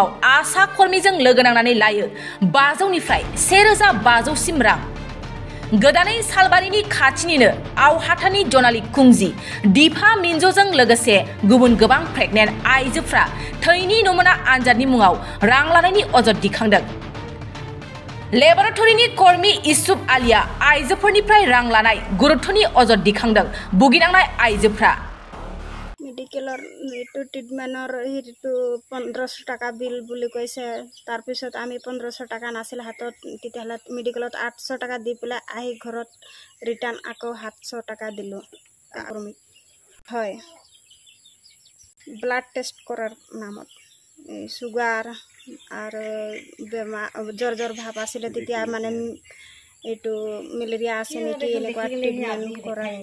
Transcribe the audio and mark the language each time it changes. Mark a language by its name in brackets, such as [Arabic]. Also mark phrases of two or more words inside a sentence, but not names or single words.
[Bodo] आसा कर्मीजों लोगो नांनानै लायो 500 निफ्राय 1500 सिम रां गोदानै सालबारिनि खाथिनिनो आवहाथानि जनाली कुंजी दिफा मिन्जोजों लोगोसे गुबुन गोबां प्रेगनेन्ट आइजोफ्रा थैनि नमुना आनजादनि मुङाव रां लानायनि अजद दिखांदों लेबरेटरिनि कर्मी इउसुफ आलिया आइजोफोरनिफ्राय रां लानाय गुरुत्वनि अजद दिखांदों बुगिनांनाय आइजोफ्रा [Assamese] মেডিকেলৰ ইটু ট্ৰিটমেন্টৰ হিটু 1500 টাকা বিল বুলি কৈছে তাৰ পিছত আমি 1500 টাকা নাছিল হাতত তেতিয়াহলে মেডিকেলত 800 টাকা দি পেলাই আহি ঘৰত ৰিটাৰ্ণ আকৌ 700 টাকা দিলো হয় ব্লাড টেষ্ট কৰাৰ নামত সুগাৰ আৰু জ্বৰ ভাব আছিল তেতিয়া মানে এটো মেলেৰিয়া আছে নেকি এনেকুৱা ট্ৰিটমেন্ট কৰা